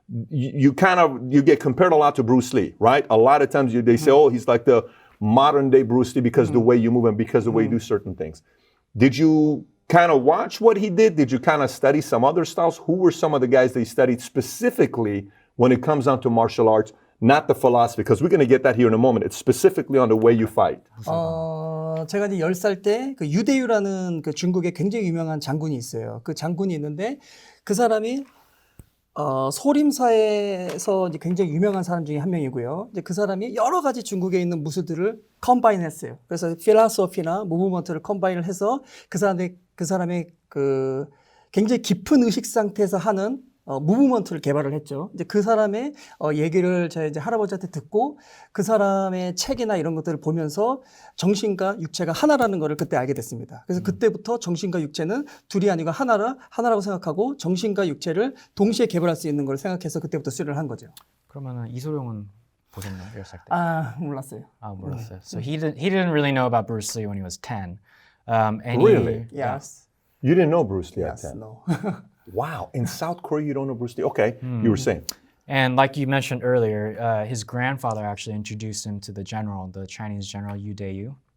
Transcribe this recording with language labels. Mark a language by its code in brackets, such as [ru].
[en] You get compared a lot to Bruce Lee, right? A lot of times they say, oh, he's like the modern day Bruce Lee because of the way you move and because of the way you do certain things. Did you kind of watch what he did? Did you kind of study some other styles? Who were some of the guys that you studied specifically when it comes down to martial arts? Not the philosophy, because we're going to get that here in a moment. It's specifically on the way you fight. [ko] 제가 이제 10살 때 그 유대유라는 그 중국의 굉장히 유명한 장군이 있어요. 그 장군이 있는데 그 사람이 소림사에서 이제 굉장히 유명한 사람 중에 한 명이고요. 이제 그 사람이 여러 가지 중국에 있는 무술들을 컴바인 했어요. 그래서 필라소피나 무브먼트를 컴바인을 해서 그 사람의 그 굉장히 깊은 의식 상태에서 하는 무브먼트를 개발을 했죠. 이제 그 사람의 얘기를 제가 이제 할아버지한테 듣고 그 사람의 책이나 이런 것들을 보면서 정신과 육체가 하나라는 것을 그때 알게 됐습니다. 그래서 그때부터 정신과 육체는 둘이 아니고 하나라고 생각하고 정신과 육체를 동시에 개발할 수 있는 걸 생각해서 그때부터 수련을 한 거죠. 그러면은 이소룡은 보셨나요? 어렸을 때? 아, 몰랐어요. 몰랐어요. [en] So he didn't really know about Bruce Lee when he was 10. And Really? Yes. You didn't know Bruce Lee Yes. at 10? No. Wow. In South Korea, you don't know Bruce Lee? Okay. You were saying. And like you mentioned earlier, his grandfather actually introduced him to the Chinese general Yu Deyu.